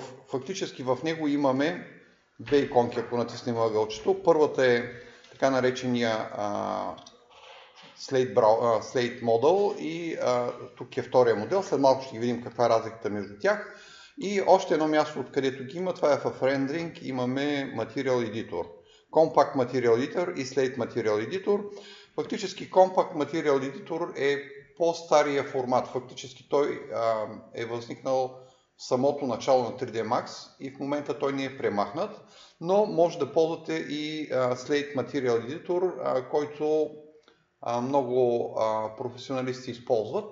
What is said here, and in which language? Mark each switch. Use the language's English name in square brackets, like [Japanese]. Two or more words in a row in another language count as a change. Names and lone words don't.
[Bulgarian] Фактически в него имаме две иконки, ако натиснем ъгълчето. Първата е така наречения Slate Model и тук е втория модел. След малко ще видим каква е разликата между тях. И още едно място, откъдето ги има, това е в Rendering, имаме Material Editor. Compact Material Editor и Slate Material Editor. Фактически Compact Material Editor е по-стария формат. Фактически той е възникнал в самото начало на 3D Max и в момента той не е премахнат, но може да ползвате и Slate Material Editor, който много професионалисти използват.